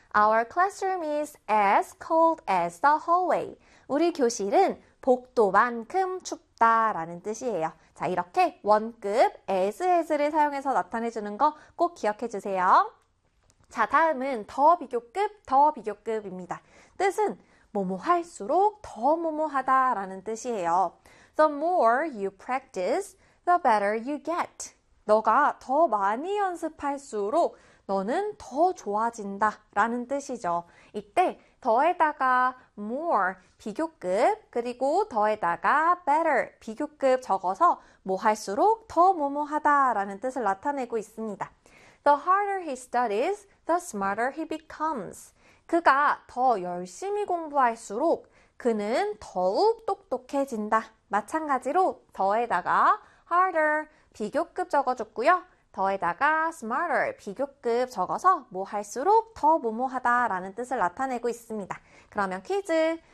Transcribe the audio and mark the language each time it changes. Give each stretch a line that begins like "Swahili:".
English: Our classroom is as cold as the hallway.
Korean: 우리 교실은 복도만큼 춥다라는 뜻이에요. 자, 이렇게 원급 as를 사용해서 나타내주는 거꼭 기억해 주세요. 자, 다음은 더 비교급입니다. 뜻은 뭐뭐 할수록 더 뭐뭐하다라는 뜻이에요.
English: The more you practice, the better you get.
Korean: 너가 더 많이 연습할수록 너는 더 좋아진다 라는 뜻이죠. 이때 더에다가 more 비교급 그리고 더에다가 better 비교급 적어서 뭐 할수록 더 뭐뭐하다라는 뜻을 나타내고 있습니다.
English: The harder he studies, the smarter he becomes.
Korean: 그가 더 열심히 공부할수록 그는 더욱 똑똑해진다. 마찬가지로 더에다가 harder 비교급 적어줬고요. 더에다가 smarter, 비교급 적어서 뭐 할수록 더 뭐뭐하다라는 뜻을 나타내고 있습니다. 그러면 퀴즈.